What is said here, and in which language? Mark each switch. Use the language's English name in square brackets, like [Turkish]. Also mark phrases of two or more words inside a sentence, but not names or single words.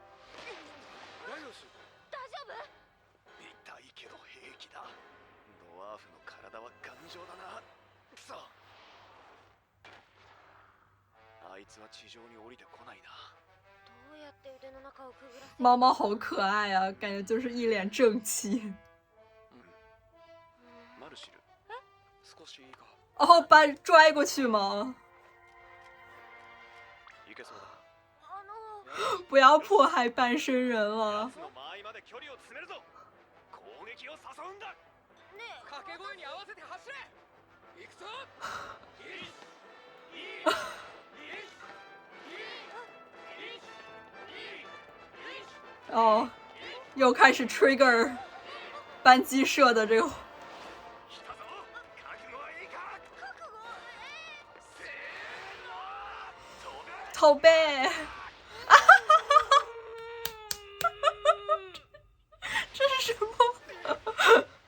[Japanese] ライオス、大丈夫？痛いけど平気だ。ドワーフの体は頑丈だな。くそ。あいつは地上に降りてこないな。どうやって腕の中をくぐらせ？ [Chinese] 猫猫好可爱啊，感觉就是一脸正气。 [Japanese] マルシル。少しいいか？ [Chinese] 哦，把拽过去吗？ [Japanese] いけそうだ。 [Chinese] 不要迫害半身人了。 [Japanese] 奴の間合いまで距離を詰めるぞ。攻撃を誘うんだ。ねえ、掛け声に合わせて走れ。行くぞ。 [Chinese] 哦，又开始 trigger 扳机社的这个。头背，这是什么？